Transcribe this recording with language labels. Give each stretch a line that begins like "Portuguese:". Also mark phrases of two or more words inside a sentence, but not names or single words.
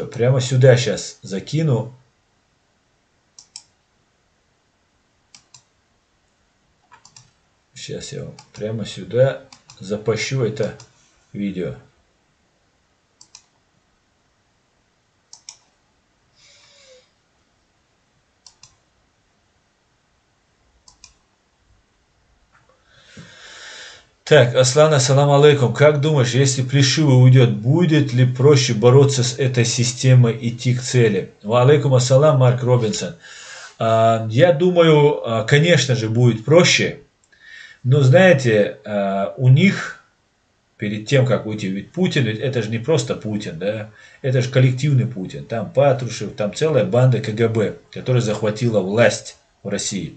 Russian: Прямо сюда сейчас закину. Сейчас я вам прямо сюда запущу это видео. Так,
Arabic: Аслан, السلام عليكم.
Russian: Как думаешь, если Плешивый уйдет, будет ли проще бороться с этой системой, идти к цели?
Arabic: وعليكم السلام,
Russian: Марк Робинсон. Я думаю, конечно же, будет проще. Но, знаете, у них, перед тем, как уйти, ведь Путин, ведь это же не просто Путин, да? Это же коллективный Путин. Там Патрушев, там целая банда КГБ, которая захватила власть в России.